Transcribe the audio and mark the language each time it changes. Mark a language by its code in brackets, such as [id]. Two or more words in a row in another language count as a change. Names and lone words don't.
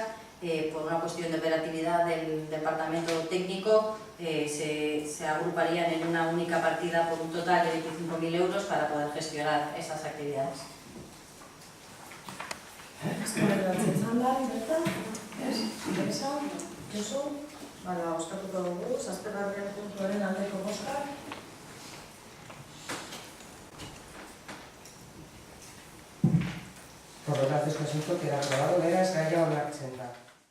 [es] Por una cuestión de operatividad del departamento técnico, se agruparían en una única partida por un total de 25.000 euros para poder gestionar esas actividades. Teresa, [eu] Josu, bala, oskatuko dugu, zazpigarren puntuaren aldeko bozka. [es] Por lo tanto, este asunto queda aprobado. [eu] Beraz, gaia onartzen da.